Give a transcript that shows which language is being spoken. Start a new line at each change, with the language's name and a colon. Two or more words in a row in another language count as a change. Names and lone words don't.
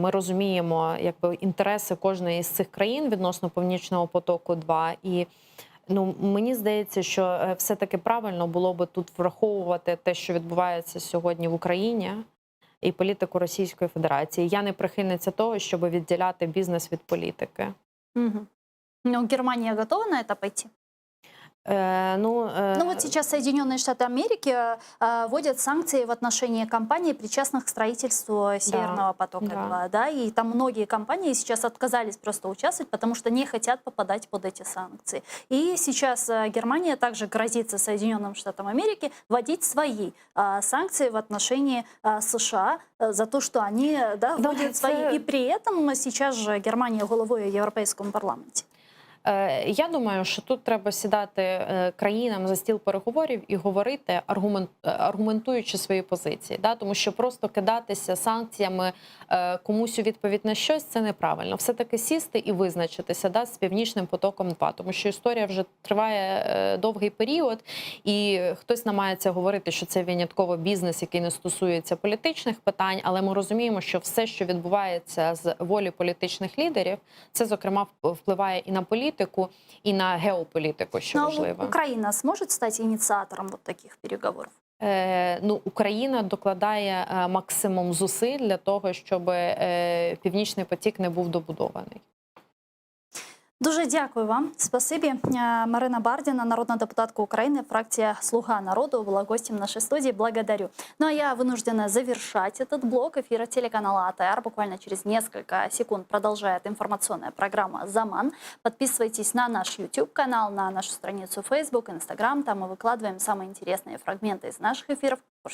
Ukrainian: Ми розуміємо якби інтереси кожної з цих країн відносно Північного потоку-2. І мені здається, що все-таки правильно було би тут враховувати те, що відбувається сьогодні в Україні, і політику Російської Федерації. Я не прихильниця того, щоб відділяти бізнес від політики. Мгм.
Russian: Но Германия готова на это пойти? Ну вот сейчас Соединенные Штаты Америки вводят санкции в отношении компаний, причастных к строительству Северного потока-2, да, и там многие компании сейчас отказались просто участвовать, потому что не хотят попадать под эти санкции. И сейчас Германия также грозится Соединенным Штатам Америки вводить свои санкции в отношении США за то, что они вводят свои. И при этом сейчас же Германия головой в Европейском парламенте.
Ukrainian: Я думаю, що тут треба сідати країнам за стіл переговорів і говорити, аргументуючи свої позиції. Да? Тому що просто кидатися санкціями комусь у відповідь на щось – це неправильно. Все-таки сісти і визначитися, да, з Північним потоком-2. Тому що історія вже триває довгий період, і хтось намагається говорити, що це винятково бізнес, який не стосується політичних питань, але ми розуміємо, що все, що відбувається з волі політичних лідерів, це, зокрема, впливає і на політику,
Russian: и на геополитику,
Ukrainian: що важливо.
Russian: Украина сможет стать инициатором вот таких переговоров?
Ukrainian: Україна докладає максимум зусиль для того, щоб Північний потік не був добудований. Дуже дякую вам. Спасибі. Марина Бардіна, народна депутатка України,
Russian: фракция «Слуга народу», была гостем нашей студии. Благодарю. Ну а я вынуждена завершать этот блок эфира телеканала АТР. Буквально через несколько секунд продолжает информационная программа «Заман». Подписывайтесь на наш YouTube-канал, на нашу страницу Facebook, Instagram. Там мы выкладываем самые интересные фрагменты из наших эфиров.